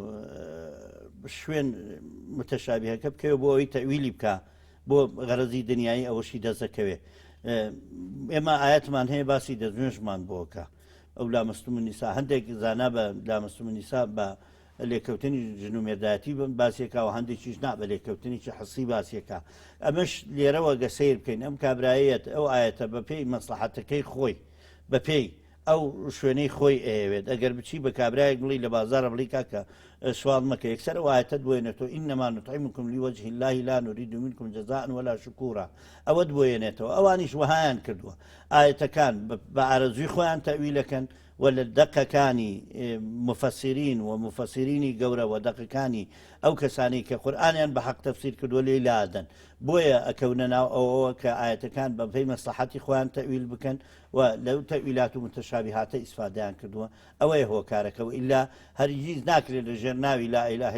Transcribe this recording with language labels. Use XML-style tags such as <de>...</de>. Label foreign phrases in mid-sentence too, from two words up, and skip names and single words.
<ckb>شوێن متشابهەکە بکەوێ بۆ ئەوەی تەویلی بکە بۆ غەرەزی دنیایی ئەوەشی دەستەکەوێ ئێمە ئاەتمان هەیە باسی دەستنوێژمان بۆکە ئەو</ckb> <ar>لامەستوم النیسا</ar> <ckb>هەندێک زانا بە</ckb> <ar>لامەستوم النیسا</ar> <ckb>بە لێکەوتنی ژن و مێردایەتی باسیێکا و هەندێکیش نا بە لێکەوتنیی حسی باسیەکە ئەمەش لێرەوە گەسەیر بکەین ئەم کابرایەت ئەو ئاەتە بە پێی مەسلحەتەکەی خۆی بە پێی ئەو شوێنەی خۆی ئەوێت ئەگەر بچی بە کابرایەک بڵی لە بازارە بڵی کاکە سوال مەکە یەکسەر ئاەتە دوێنێتەوە</ckb> <ar>ئینەما نوطعمکم لوجه الله لا نريد منكم جزاء ولا شكورا</ar> <ckb>ئەوە دوێنێتەوە ئەوانیش وهایان کردووە ئاەتەکان بە ئارەزوی خۆیان تەویلەکەن و لە دەقەکانی مفەسرین و مفەسرینی گەورە و دەقەکانی ئەو کەسانی کە قورئانیان بە حەق تەفسیر کردووە لێی لادەن بۆیە ئەکەونە ناو ئەوەوە کە ئاەتەکان بە پێی مەسلحەتی خۆیان تەویل بکەن و لەو تەویلات و متشابهاتە ئیسفادەیان کردووە ئەوەیە هۆکارەکەەوە ئیلا هەرگیز ناکرێت لە ژێر ناوی</ckb> <ar>لا ئیلاهە</ar>